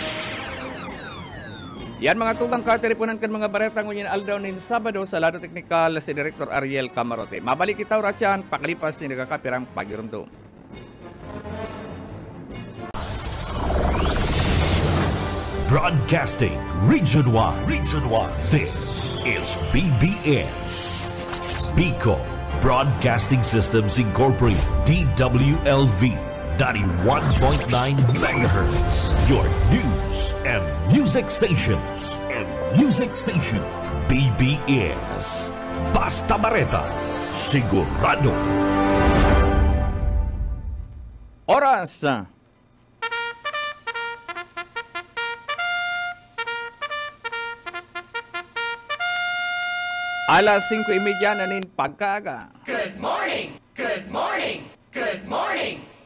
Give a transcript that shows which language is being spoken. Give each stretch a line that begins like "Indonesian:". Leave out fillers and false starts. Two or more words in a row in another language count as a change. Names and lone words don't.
Bikol: Yan mga tubang katiripunan kan mga bareta ngunyan aldaw nin Sabado sa lado teknikal si Director Ariel Camarote. Mabalik itaw ratyan, pakalipas ni nagakapirang pagirumdo.
English: Broadcasting Region 1. This is BBS. Bicol Broadcasting Systems Incorporated. DWLV 91.9 megahertz. Your news and music stations.
Bikol: BBS. Basta Bareta. Sigurado. Oras. Alas 5:30 na nin pagkaaga.
English: Good morning! Good morning! Good morning!